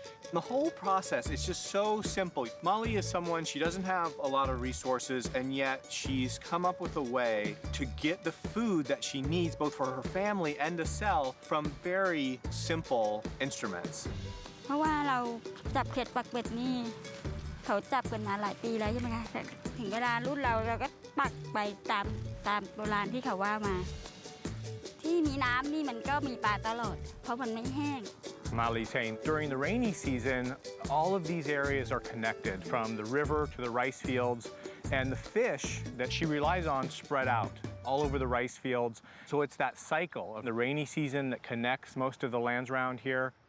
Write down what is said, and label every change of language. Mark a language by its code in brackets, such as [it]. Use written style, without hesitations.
[en] The whole process is just so simple. Molly is someone, she doesn't have a lot of resources, and yet she's come up with a way to get the food that she needs, both for her family and to sell, from very simple instruments. [th] เพราะว่าเราจับเขียดปักเป็ดนี่เขาจับกันมาหลายปีแล้วใช่ไหมคะแต่ถึงเวลารุ่นเราก็ปักไปตามโบราณที่เขาว่ามาที่มีน้ำนี่มันก็มีปลาตลอดเพราะมันไม่แห้ง [en] Mali's saying during the rainy season, all of these areas are connected from the river to the rice fields, and the fish that she relies on spread out all over the rice fields. So it's that cycle of the rainy season that connects most of the lands around here.